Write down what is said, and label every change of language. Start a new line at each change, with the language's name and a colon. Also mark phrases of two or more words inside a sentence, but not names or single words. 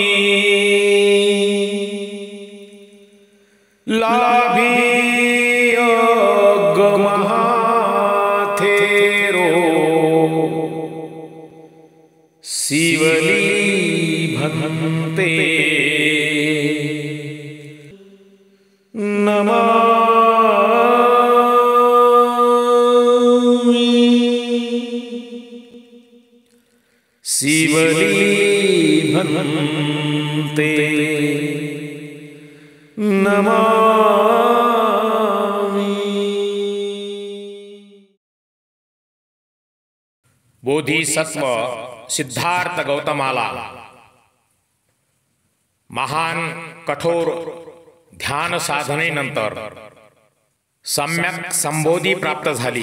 Pali: लाभी महातेरो शिवली भंते नमामि। शिवली भंते नमामि।
Marathi: बोधिसत्व सिद्धार्थ गौतमाला महान कठोर ध्यान साधनेनंतर सम्यक संबोधी प्राप्त झाली।